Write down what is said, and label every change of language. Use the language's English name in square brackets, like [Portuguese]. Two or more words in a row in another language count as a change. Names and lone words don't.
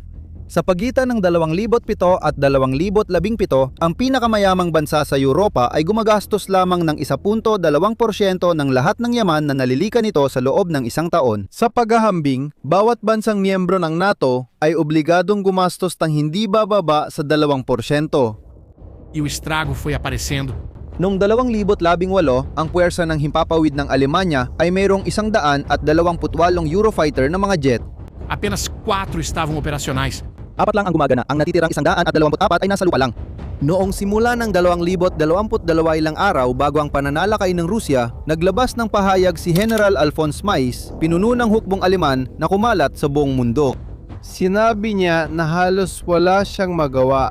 [Filipino] Sa pagitan ng 2007 at 2017, ang pinakamayamang bansa sa Europa ay gumagastos lamang ng 1.2% ng lahat ng yaman na nalilikan nito sa loob ng isang taon. Sa paghahambing, bawat bansang miyembro ng NATO ay obligadong gumastos ng hindi bababa sa 2%. [Portuguese] E o estrago foi aparecendo. [Filipino] Noong 2018, ang puwersa ng himpapawid ng Alemanya ay mayroong 128 Eurofighter na mga jet. [Portuguese] Apenas 4 estavam operacionais. [Filipino] 4 lang ang gumagana, ang natitirang 124 ay nasa lupa lang. Noong simula ng 2022 ilang araw bago ang pananalakay ng Rusya, naglabas ng pahayag si General Alphonse Mais, pinuno ng hukbong Aleman na kumalat sa buong mundo. Sinabi niya na halos wala siyang magawa.